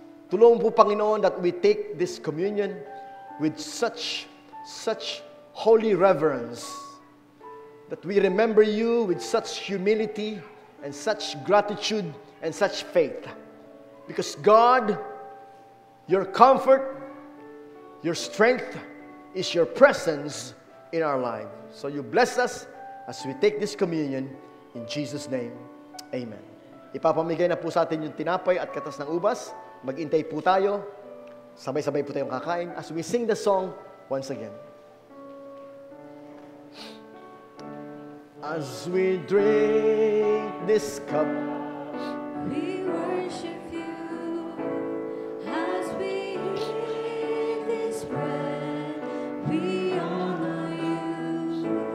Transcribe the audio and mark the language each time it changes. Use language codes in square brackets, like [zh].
[tl] Tulungan po, Panginoon, [en] that we take this communion with such holy reverence, that we remember you with such humility and such gratitude and such faith. Because God, your comfort, your strength is your presence in our lives. So you bless us as we take this communion in Jesus' name. Amen. [tl] Ipapamigay na po sa atin yung tinapay at katas ng ubas. Mag-intay po tayo. Sabay-sabay po tayong kakain [en] as we sing the song once again. As we drink this cup, we worship you. As we eat this bread, we honor you.